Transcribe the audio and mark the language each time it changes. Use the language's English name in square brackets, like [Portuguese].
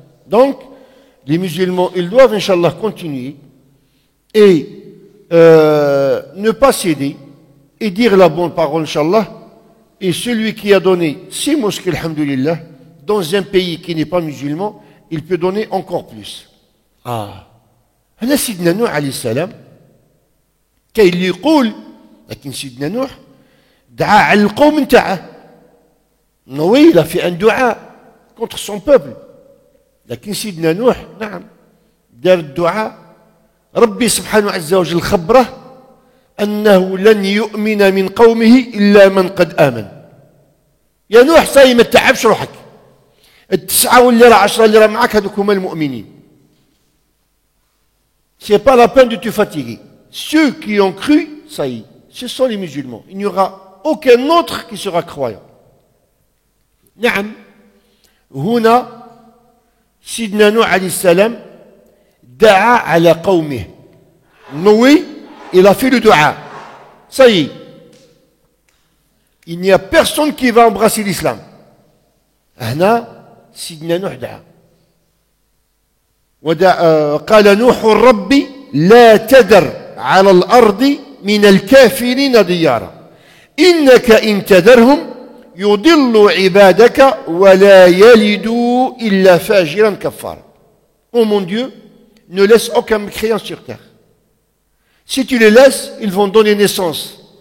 [French] Donc les musulmans ils doivent inchallah continuer et ne pas céder et dire la bonne parole inchallah. Et celui qui a donné 6 mosquées alhamdulillah dans un pays qui n'est pas musulman, il peut donner encore plus. [Arabic] هنا سيدنا نوح عليه السلام كاين اللي يقول لكن سيدنا نوح دعا على القوم نتاعه. [French] Oui, il a fait un dua contre son peuple. [Arabic] لكن سيدنا نوح نعم دار الدعاء. ربي سبحانه عز وجل خبره أنه لن يؤمن من قومه إلا من قد آمن. يا نوح صاي ما تتعبش روحك، 9 واللي راه 10 اللي راه معك هذوك هما المؤمنين. [French] C'est pas la peine de te fatiguer. Ceux qui ont cru, ça y est, ce sont les musulmans. Il n'y aura aucun autre qui sera croyant. [Arabic] نعم هنا سيدنا نوح عليه السلام دعا على قومه. [French] Oui, il a fait le dua. Ça y est. Il n'y a personne qui va embrasser l'islam. [Arabic] هنا سيدنا نوح دعا. قال نوح ربي لا تذر على الأرض من الكافرين ديارا إنك إن تذرهم يضل عبادك ولا يلدوا إلا فاجرا كفارا. [French] Oh mon Dieu, ne laisse aucun mécréant sur terre. Si tu les laisses, ils vont donner naissance